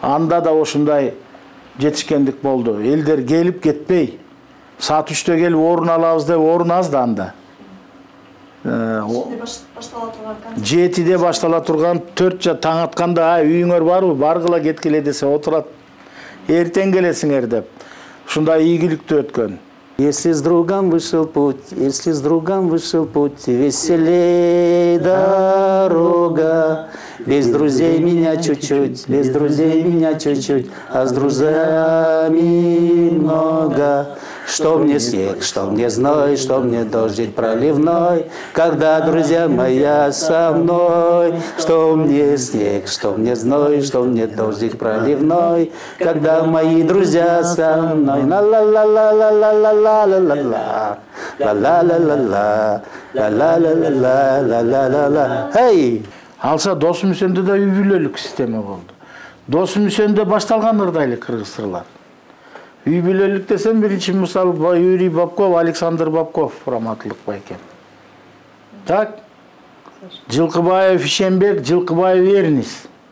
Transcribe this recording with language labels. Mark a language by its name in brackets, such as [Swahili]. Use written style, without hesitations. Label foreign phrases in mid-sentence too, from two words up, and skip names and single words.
[Kyrgyz] Анда да ошундай жетишкендик болду. Элдер келип кетпей, саат 3-тө келип орун алабыз деп орун аз да анда. 7-де баштала турган 4 таң атканда үйүңөр барбы, баргыла кеткиле десе отурат. Эртең келесиңер деп. Ушундай ийгиликтүү өткөн. [Russian] Если с другом вышел путь, если с другом вышел путь, веселей дорога. Без друзей меня чуть-чуть, без друзей меня чуть-чуть, а с друзьями много. Что мне снег, что мне зной, что мне дождик проливной, когда друзья моя со мной. Что мне снег, что мне зной, что мне дождик проливной, когда мои друзья со мной. Ла-ла-ла-ла-ла-ла-ла-ла-ла-ла, ла-ла-ла-ла-ла, ла-ла-ла-ла-ла-ла-ла-ла. Эй! [Kyrgyz] Алса Досум Үсөндө да үй бүлөлүк система болду. Досум Үсөндө башталган ырдайлы кыргыз ырлар. Үй бүлөлүк десем, биринчи мисал Юрий Бабков, Александр Бабков раматылык байкен. Так? Жылкыбаев Ишенбек, Жылкыбаев Эрнис.